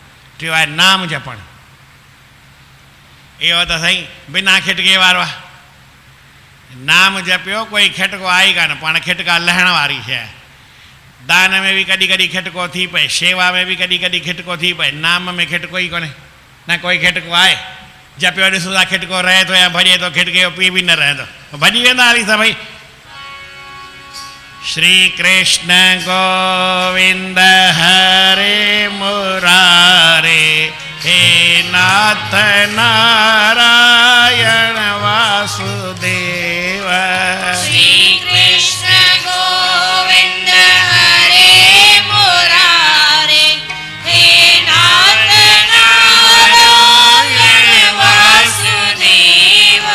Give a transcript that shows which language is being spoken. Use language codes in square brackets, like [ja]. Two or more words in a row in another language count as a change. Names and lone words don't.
[sd] टियों आहे नाम जपणु, इहो त सही बिना खिटके वारो आहे, नाम जपियो, कोई खिटको आहे ई कान, पाण खिटका लहण वारी शइ आहे। दान में बि कॾहिं कॾहिं खिटको थी पए, शेवा में बि कॾहिं कॾहिं खिटको थी पए, नाम में खिटको ई कोन्हे, न कोई खिटको आहे। जपियो ॾिसो था खिटको रहे थो या भॼे थो, खिटके जो पी बि न रहंदो, भॼी वेंदा हली सभई। [sa] श्री कृष्ण गोविंद हरे मुरारे, हे नाथ नारायण वासुदेव। श्री कृष्ण गोविंद हरे मुरारे, हे नाथ नारायण वासुदेव।